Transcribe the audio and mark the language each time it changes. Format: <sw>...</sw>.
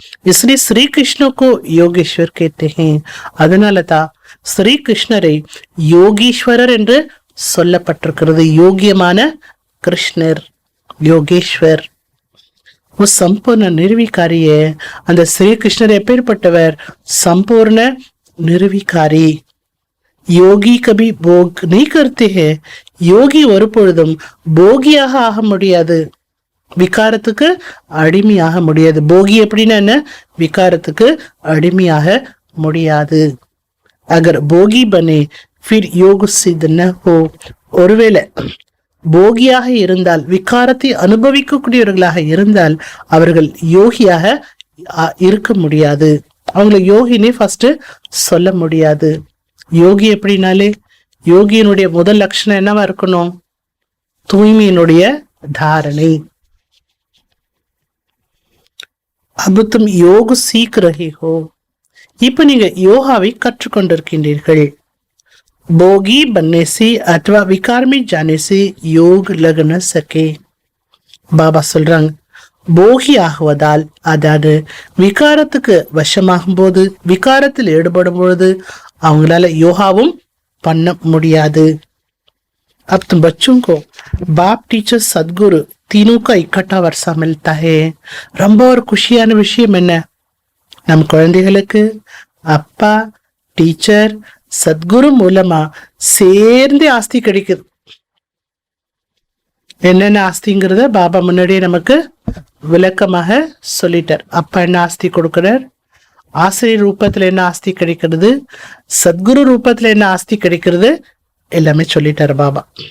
<hi>इसलिए श्री कृष्ण को योगेश्वर कहते हैं.</hi> <ta>அதனால தான் ஸ்ரீ கிருஷ்ணரை யோகீஸ்வரர் என்று சொல்லப்பட்டிருக்கிறது. யோகியமான கிருஷ்ணர் யோகேஸ்வர். சம்பூர்ண நிர்விகாரிய. அந்த ஸ்ரீ கிருஷ்ணர் எப்பேற்பட்டவர்? சம்பூர்ண நிர்விகாரி.</ta> <hi>योगी कभी भोग नहीं करते हैं</hi> <ta>யோகி ஒரு பொழுதும் போகியாக ஆக முடியாது, விகாரத்துக்கு அடிமையாக முடியாது. போகி எப்படின்னா என்ன? விகாரத்துக்கு அடிமையாக முடியாது.</ta> <hi>அகர் போகி பனே ஃபிர் யோக சித் ந ஹோ.</hi> <ta>ஒருவேளை போகியாக இருந்தால், விகாரத்தை அனுபவிக்கக்கூடியவர்களாக இருந்தால் அவர்கள் யோகியாக இருக்க முடியாது. அவங்களை யோகினே ஃபர்ஸ்ட் சொல்ல முடியாது. யோகி எப்படின்னாலே, யோகியினுடைய முதல் லட்சணம் என்னவா இருக்கணும்? தூய்மையினுடைய தாரணை.</ta> <hi>अब तुम योग सीख रहे हो.</hi> <ta>இப்ப நீங்க யோகாவை கற்றுக்கொண்டிருக்கின்றீர்கள்.</ta> <hi>போகி बनने से अथवा विकार में जाने से योग लग न सके.</hi> <ta>பாபா சொல்றாங்க, போகி ஆகுவதால், அதாவது விகாரத்துக்கு வசமாகும் போது, விகாரத்தில் ஈடுபடும் பொழுது அவங்களால யோகாவும் பண்ண முடியாது.</ta> <hi>अब तुम बच्चों को बाप टीचर सदगुरु तीनों का इकट्ठा वर्षा मिलता है.</hi> <ta>ரொம்ப ஒரு குஷியான விஷயம் என்ன? நம் குழந்தைகளுக்கு அப்பா, டீச்சர், சத்குரு மூலமா சேர்ந்து ஆஸ்தி கிடைக்குது. என்னென்ன ஆஸ்திங்கிறத பாபா முன்னாடியே நமக்கு விளக்கமாக சொல்லிட்டார். அப்பா என்ன ஆஸ்தி கொடுக்கிறார், ஆசிரியர் ரூபத்துல என்ன ஆஸ்தி கிடைக்கிறது, சத்குரு ரூபத்துல என்ன ஆஸ்தி கிடைக்கிறது, எல்லாமே சொல்லிட்டார் பாபா.</ta>